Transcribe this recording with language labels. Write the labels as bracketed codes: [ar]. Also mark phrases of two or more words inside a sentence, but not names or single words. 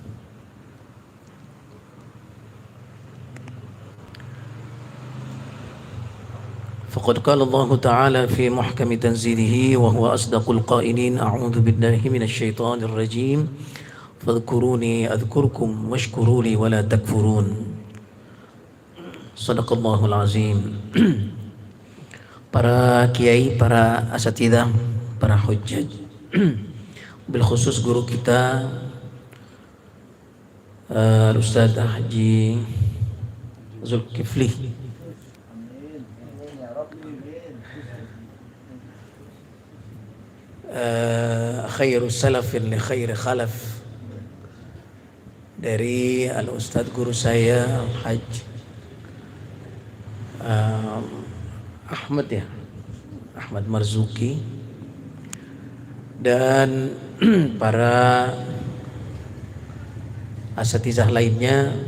[ar] فقد قال الله تعالى في محكم تنزيله وهو أصدق القائلين: أعوذ بالله من الشيطان الرجيم فاذكروني أذكركم واشكروا لي ولا تكفرون. صدق الله العظيم. [id] Para kiai, para asatidah, para hujjaj, [ar] بالخصوص [id] guru kita Ustaz Haji Zulkifli, [ar] خير سلف لخير خلف, [id] dari al-Ustadz guru saya Al-Haj Ahmad Marzuki, dan para asatizah lainnya.